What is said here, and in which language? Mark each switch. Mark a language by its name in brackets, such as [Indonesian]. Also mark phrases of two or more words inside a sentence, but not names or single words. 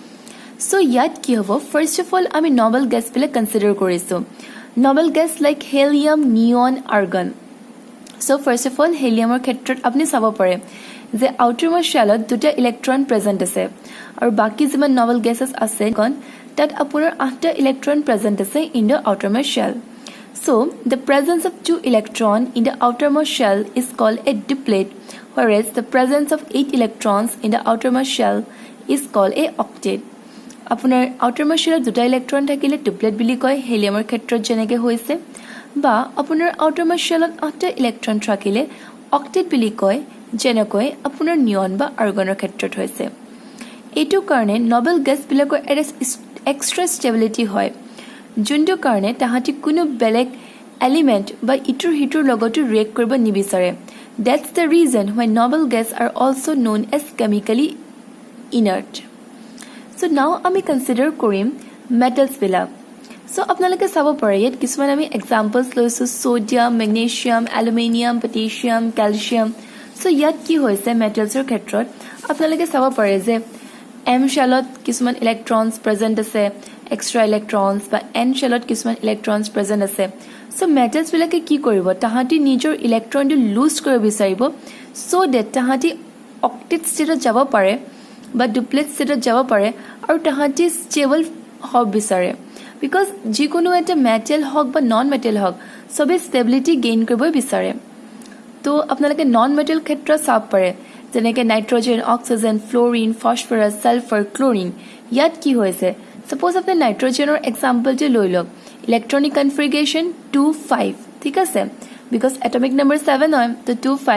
[Assamese] সো ইয়াত কি হ'ব [English] first of all [Assamese] আমি [English] noble gas [Assamese] বিলাক কনসিডাৰ কৰিছো [English] noble gas like helium neon argon [Assamese] সো [English] first of all [Assamese] হেলিয়ামৰ ক্ষেত্ৰত আপুনি চাব পাৰে যে [English] outermost shell [Assamese] দুটা [English] electron present [Assamese] আছে আৰু বাকি যিমান [English] noble gases [Assamese] আছে তাত আপোনাৰ 8টা [English] electron present [Assamese] আছে [English] in the outermost shell So, the presence of 2 electrons in the outermost shell is called a diplet, whereas the presence of 8 electrons in the outermost shell is called a octet. [Assamese] Apunar [English] outermost shell [Assamese] দুটা ইলেক্ট্ৰন থাকিলে diplet বুলি কয় হেলিয়ামৰ ক্ষেত্ৰত যেনেকৈ হৈছে বা আপোনাৰ [English] outermost shellত [Assamese] 8টা ইলেক্ট্ৰন থাকিলে octet বুলি কয় যেনেকৈ আপোনাৰ নিয়ন বা আৰ্গনৰ ক্ষেত্ৰত হৈছে এইটো কাৰণে নবেল গেছ বিলাকৰ [English] extra stability [Assamese] হয় যোনটো কাৰণে তাহাঁতি কোনো বেলেগ এলিমেন্ট বা ইটোৰ হিটোৰ লগতো ৰিয়েক্ট কৰিব নিবিচাৰে [English] that's the reason why noble gas are also known as chemically inert so now [Assamese] আমি কনসিডাৰ কৰিম মেটেলছ বিলাক so আপোনালোকে চাব পাৰে ইয়াত কিছুমান আমি এক্সাম্পলছ লৈছো সোডিয়াম মেগনেছিয়াম এলুমিনিয়াম পটাছিয়াম ক্যালসিয়াম so ইয়াত কি হৈছে মেটেলছৰ ক্ষেত্ৰত আপোনালোকে চাব পাৰে যে [English] M শেলত [Assamese] কিছুমান [English] electrons present [Assamese] আছে [English] extra electrons [Assamese] বা [English] n shellত [Assamese] কিছুমান [English] electrons present [Assamese] আছে [English] so metals [Assamese] বিলাকে কি কৰিব তাহাঁতি নিজৰ ইলেক্ট্ৰনটো লুজ কৰিব বিচাৰিব [English] so that [Assamese] তাহাঁতি [English] octet state [Assamese] যাব পাৰে বা [English] duplet state [Assamese] যাব পাৰে আৰু তাহাঁতি stable হ'ব বিচাৰে because যিকোনো এটা মেটেল হক বা [English] non metal [Assamese] হক সবে [English] stability gain [Assamese] কৰিব বিচাৰে তো আপোনালোকে [English] non metal [Assamese] ক্ষেত্ৰত চাব পাৰে যেনেকৈ নাইট্ৰজেন অক্সিজেন ফ্লোৰিন ফসফৰাছ সালফাৰ ক্লোৰিন ইয়াত কি হৈছে Suppose আপনি নাইট্রোজেনৰ এক্সাম্পলটো লৈ লওক [English] electronic configuration [Assamese] 2 5 ঠিক আছে [English] because atomic number [Assamese] 7 হয় তো 2